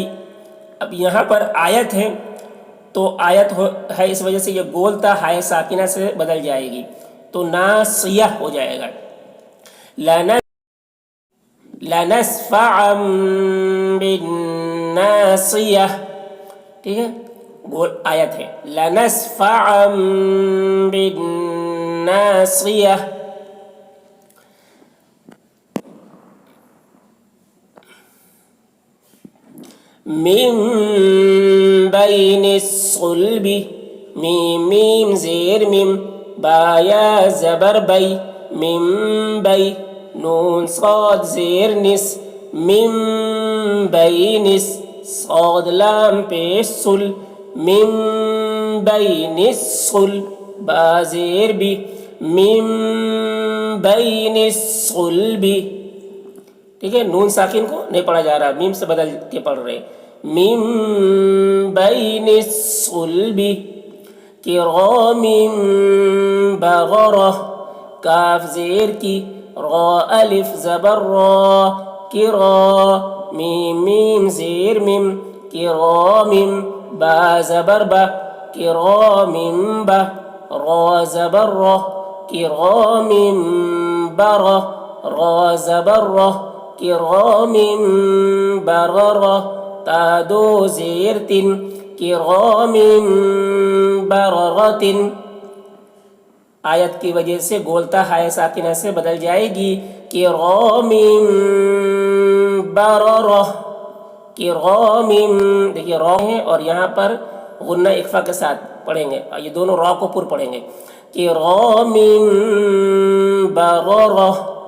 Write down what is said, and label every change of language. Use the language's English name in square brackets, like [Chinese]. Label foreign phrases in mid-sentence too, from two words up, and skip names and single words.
[Urdu] اب یہاں پر آیت ہے تو آیت ہے اس وجہ سے یہ گولتا ہائے ساکنہ سے بدل جائے گی تو ناصیہ ہو جائے گا. [Arabic] لنسفعا بالناصیہ. [Urdu] ٹھیک ہے گول آیت ہے [Arabic] لنسفعا بالناصیہ. من بین الصلب [Urdu] میم زیر میم بایا زبر بی [Arabic] من بی [Urdu] نون صاد زیر نس [Arabic] من بینس [Urdu] صاد لام پیش سل [Arabic] من بین الصل [Urdu] با زیر بی [Arabic] من بین الصلب. [Urdu] ٹھیک ہے نون ساکن کو نہیں پڑھا جا رہا میم سے بدل کے پڑھ رہے [Arabic] من بین الصلب کرام [Urdu] بررہ کاف زیر کی را الف زبر را کرا میم زیر میم کرام با زبر با کرام با را زبر را [Arabic] کرام برہ [Urdu] را زبر را [Arabic] کرام بررہ [Urdu] تا دو زیر تن [Arabic] کرام بررۃ. [Urdu] آیت کی وجہ سے گولتا ہائے ساکنہ سے بدل جائے گی [Arabic] کرام بررہ. [Urdu] کرام دیکھیے را ہے اور یہاں پر غنہ اخفا کے ساتھ پڑھیں گے یہ دونوں را کو پر پڑھیں گے [Arabic] کرام بررہ